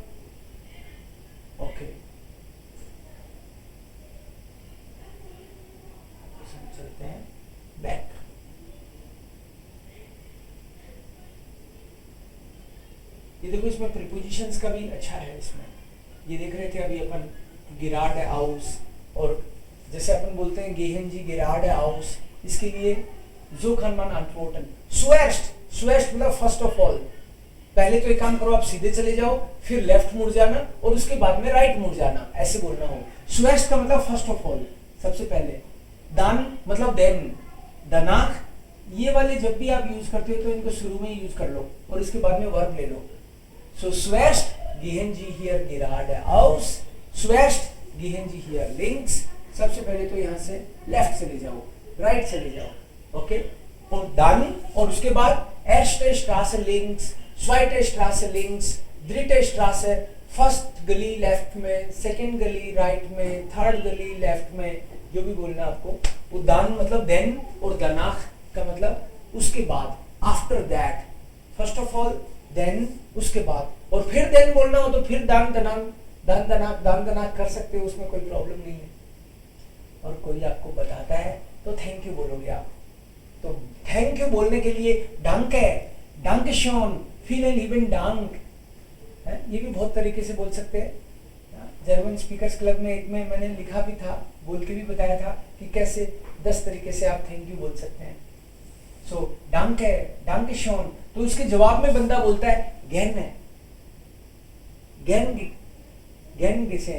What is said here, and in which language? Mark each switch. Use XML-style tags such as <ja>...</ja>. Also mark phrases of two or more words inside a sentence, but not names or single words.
<hi>ओके चलते हैं बैक। ये देखो इसमें प्रीपोजिशंस का भी अच्छा है, इसमें ये देख रहे थे अभी अपन गिरार्ड हाउस, और जैसे अपन बोलते हैं</hi> <de>gehen Sie</de> <hi>गिरार्ड हाउस, इसके लिए</hi> <de>so kann man antworten.</de> <hi>Zuerst मतलब</hi> <en>first of all.</en> <hi>पहले तो एक काम करो, आप सीधे चले जाओ, फिर लेफ्ट मुड़ जाना और उसके बाद में राइट मुड़ जाना, ऐसे बोलना हो. Zuerst का मतलब</hi> <en>first of all,</en> <hi>सबसे पहले. Dann मतलब then. Danach ये वाले जब भी आप यूज करते हो तो इनको शुरू में यूज कर लो और इसके बाद में वर्ब ले लो.</hi> <de>So zuerst gehen Sie hier geradeaus. Zuerst gehen Sie hier links.</de> <hi>सबसे पहले तो यहाँ से लेफ्ट चले जाओ, राइट चले जाओ, ओके. और dann और उसके बाद</hi> <de>erste Straße links, zweite Straße links, dritte Straße,</de> <hi>फर्स्ट गली लेफ्ट में, सेकंड गली राइट में, थर्ड गली लेफ्ट में, जो भी बोलना आपको. वो dann मतलब then और danach का मतलब उसके बाद,</hi> <en>after that. first of all, then</en> <hi>उसके बाद, और फिर देन बोलना हो तो फिर दान दनाक कर सकते हो, उसमें कोई प्रॉब्लम नहीं है. और कोई आपको बताता है तो</hi> <en>thank you</en> <hi>बोलोगे आप. तो</hi> <en>thank you</en> <hi>बोलने के लिए</hi> <de>Danke, danke schön, vielen lieben Dank,</de> <hi>ये भी बहुत तरीके से बोल सकते हैं. जर्मन स्पीकर्स क्लब में एक में मैंने लिखा भी था, बोल के भी बताया था कि कैसे 10 तरीके से आप</hi> <en>thank you</en> <hi>बोल सकते हैं. सो</hi> <de>Danke, danke schön,</de> <hi>तो उसके जवाब में बंदा बोलता है</hi> <de>gerne, gern geschehen.</de>